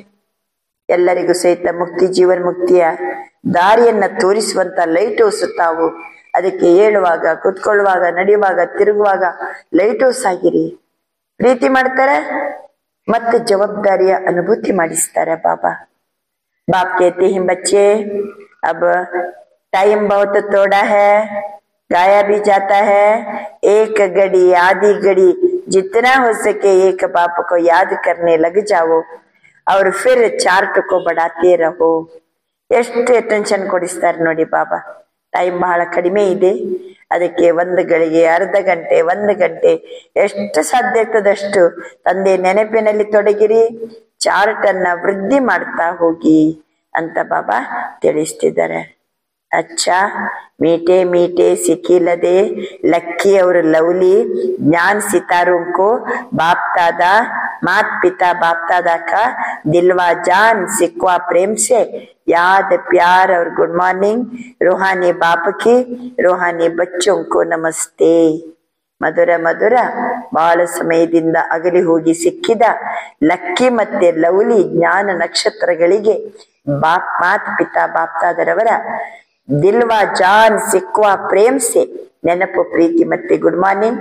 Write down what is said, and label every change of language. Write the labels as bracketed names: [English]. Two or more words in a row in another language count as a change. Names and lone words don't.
[Kannada] ಎಲ್ಲರಿಗೂ ಸಹಿತ ಮುಕ್ತಿ, ಜೀವನ್ ಮುಕ್ತಿಯ ದಾರಿಯನ್ನ ತೋರಿಸುವಂತ [English] light house [Kannada] ತಾವು. ಅದಕ್ಕೆ ಏಳುವಾಗ, ಕುತ್ಕೊಳ್ಳುವಾಗ, ನಡೆಯುವಾಗ, ತಿರುಗುವಾಗ [English] light house [Kannada] ಆಗಿರಿ. ಪ್ರೀತಿ ಮಾಡ್ತಾರೆ ಮತ್ತೆ ಜವಾಬ್ದಾರಿಯ ಅನುಭೂತಿ ಮಾಡಿಸ್ತಾರೆ ಬಾಬಾ. [Hindi] बाप कहते हैं बच्चे अब टाइम बहुत थोड़ा है, गाया भी जाता है. एक घड़ी आधी घड़ी जितना हो सके एक बाप को याद करने लग जाओ और फिर चार्ट को बढ़ाते रहो. [Kannada] ಎಷ್ಟು ಅಟೆನ್ಷನ್ ಕೊಡಿಸ್ತಾರೆ ನೋಡಿ ಬಾಬಾ. ಟೈಮ್ ಬಹಳ ಕಡಿಮೆ ಇದೆ, ಅದಕ್ಕೆ 1 ಗಳಿಗೆ, ಅರ್ಧ ಗಂಟೆ, 1 ಗಂಟೆ ಎಷ್ಟು ಸಾಧ್ಯ ಆಗ್ತದಷ್ಟು ತಂದೆ ನೆನಪಿನಲ್ಲಿ ತೊಡಗಿರಿ, ಚಾರ್ಟ್ ಅನ್ನ ವೃದ್ಧಿ ಮಾಡ್ತಾ ಹೋಗಿ ಅಂತ ಬಾಬಾ ತಿಳಿಸ್ತಿದ್ದಾರೆ. [Hindi] अच्छा मीठे मीठे सिकिलदे लक्की और लवली ज्ञान सितारों को बाप दादा मात पिता बाप दादा का दिलवा जान सिकवा प्रेम से याद प्यार और [English] good morning. [Hindi] रूहानी बाप की रूहानी बच्चों को नमस्ते. [Kannada] ಮಧುರ ಮಧುರ ಬಹಳ ಸಮಯದಿಂದ ಅಗಲಿ ಹೋಗಿ ಸಿಕ್ಕಿದ ಲಕ್ಕಿ ಮತ್ತೆ ಲವ್ಲಿ ಜ್ಞಾನ ನಕ್ಷತ್ರಗಳಿಗೆ [Hindi] मात पिता [Kannada] ಬಾಪ್ತಾದರವರ [Hindi] दिलवा जान सिकवा प्रेम से [Kannada] ನೆನಪು, ಪ್ರೀತಿ ಮತ್ತೆ [English] good morning.